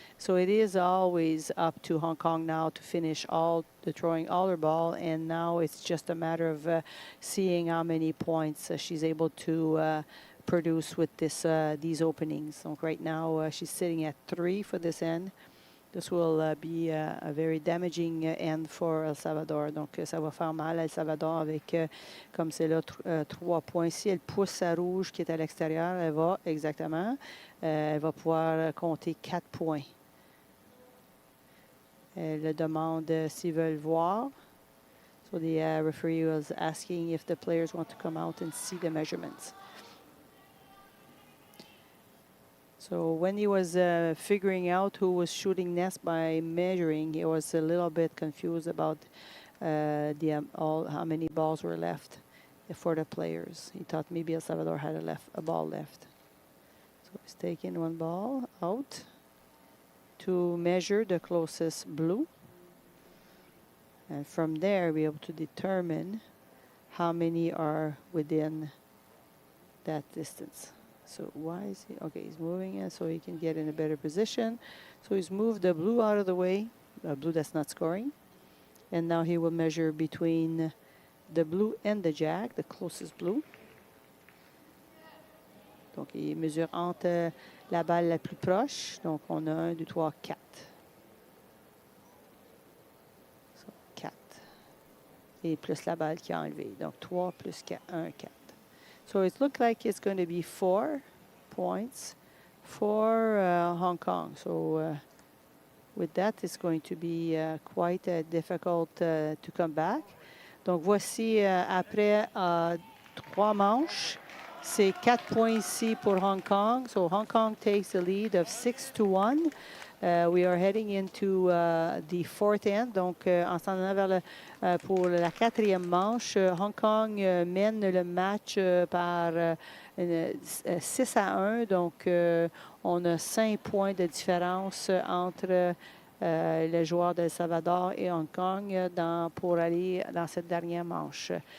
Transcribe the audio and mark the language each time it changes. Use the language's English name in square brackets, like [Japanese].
[English] So it is always up to Hong Kong now to finish throwing all her ball, and now it's just a matter of seeing how many points she's able to produce with these openings. So right now she's sitting at 3 for this end. This will be a very damaging end for El Salvador. [French] Donc, ça va faire mal à El Salvador avec, comme c'est là, 3 points. Si elle pousse sa rouge qui est à l'extérieur, elle va, exactement, elle va pouvoir compter 4 points. Elle demande s'ils veulent voir. [English] So the referee was asking if the players want to come out and see the measurements. So when he was figuring out who was shooting nest by measuring, he was a little bit confused about how many balls were left for the players. He thought maybe El Salvador had a ball left. So he's taking 1 ball out to measure the closest blue. And from there, be able to determine how many are within that distance. So why is he? Okay, he's moving it so he can get in a better position. So he's moved the blue out of the way, the blue that's not scoring. And now he will measure between the blue and the jack, the closest blue. [French] Donc il mesure entre la balle la plus proche. Donc on a 1, 2, 3, 4. [English] So 4. [French] Et plus la balle qui a enlevé. Donc 3 plus 4, 1, 4. [English] So it looks like it's going to be 4 points for Hong Kong. So with that, it's going to be quite difficult to come back. [French] Donc voici après 3 manches, c'est 4 points ici pour Hong Kong. [English] So Hong Kong takes the lead of 6-1. We are heading into the 4th end. [French] Donc, en s'en allant vers pour la 4e manche, Hong Kong mène le match par 6-1. Donc, on a 5 points de différence entre les joueurs d'El Salvador et Hong Kong pour aller dans cette dernière manche.